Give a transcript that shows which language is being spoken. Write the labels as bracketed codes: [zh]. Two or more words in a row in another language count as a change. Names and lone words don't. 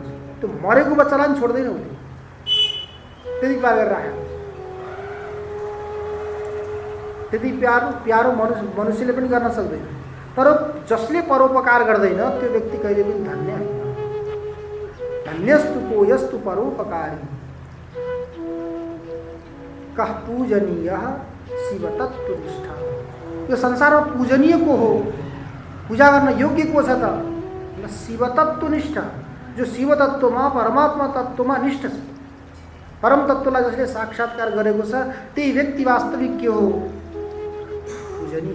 [ne] त्यो मरेको बच्चालाई पनि छोड्दैन उसले, त्यति प्यार गरेर राखेको हुन्छ। त्यति प्यारो मनुष्यले पनि गर्न सक्दैन। तर जसले परोपकार गर्दैन त्यो व्यक्ति कहिले पनि धन्य होइन। [sa] धन्यस्तु को यस्तु परोपकारी कह पूजनीय शिव तत्वनिष्ठा। [ne] यो संसारमा पूजनीय को हो, पूजा गर्न योग्य को छ त? [sa] शिव तत्वनिष्ठा, [ne] जो शिव तत्वमा परमात्मा तत्वमा निष्ठ छ। परम तत्वलाई जसले साक्षात्कार गरेको छ त्यही व्यक्ति वास्तविक के हो? पूजनीय।